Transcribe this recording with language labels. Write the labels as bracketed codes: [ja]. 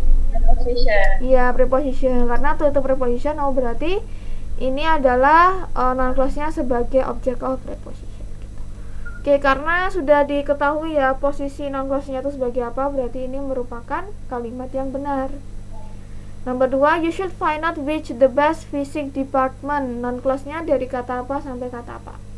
[en] Preposition. [id] Iya, preposition. Karena tuh itu preposition, oh berarti ini adalah non-clause-nya sebagai object of preposition. Oke, karena sudah diketahui ya posisi non-clause-nya itu sebagai apa, berarti ini merupakan kalimat yang benar. Nomor 2, [en] you should find out which the best physics department. [id] Non-clause-nya dari kata apa sampai kata apa?